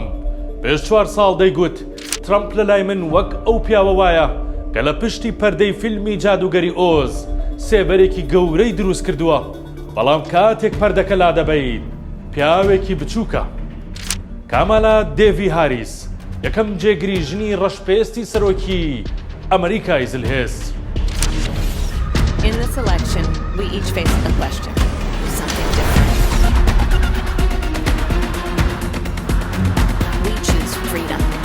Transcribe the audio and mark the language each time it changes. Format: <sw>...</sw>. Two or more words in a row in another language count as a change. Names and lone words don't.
<ckb>پێش 4 ساڵ دەیگوت ترامپ لە لای من وەک ئەو پیاوە وایە کە لە پشتی پەردەی فیلمی جادوگەری ئۆز سێبەرێکی گەورەی دروست کردووە، بەڵام کاتێک پەردەکە لا دەبەیت پیاوێکی بچووکە. کامالا دێڤی هاریس یەکەم جێگری ژنی ڕەشپێستی سەرۆکی ئەمریکای زلهێز.</ckb> <en>In this election, we each face a question, something different. We choose freedom.</en>